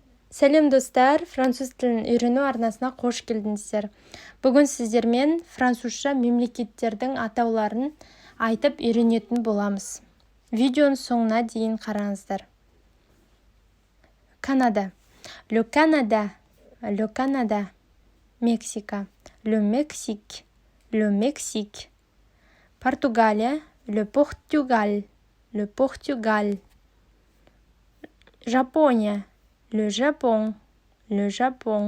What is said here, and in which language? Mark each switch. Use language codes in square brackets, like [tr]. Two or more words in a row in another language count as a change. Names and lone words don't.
[kk] Сәлем достар, француз тілін үйрену арнасына қош келдіңіздер. Бүгін сіздермен французша мемлекеттердің атауларын айтып үйренетін боламыз. Видеоның соңына дейін қараңыздар. Канада. [fr] Le Canada. Le Canada. Мексика. Le Mexique. Le Mexique. Португалия. Le Portugal. Le Portugal. Жапония. Le Japon, le Japon.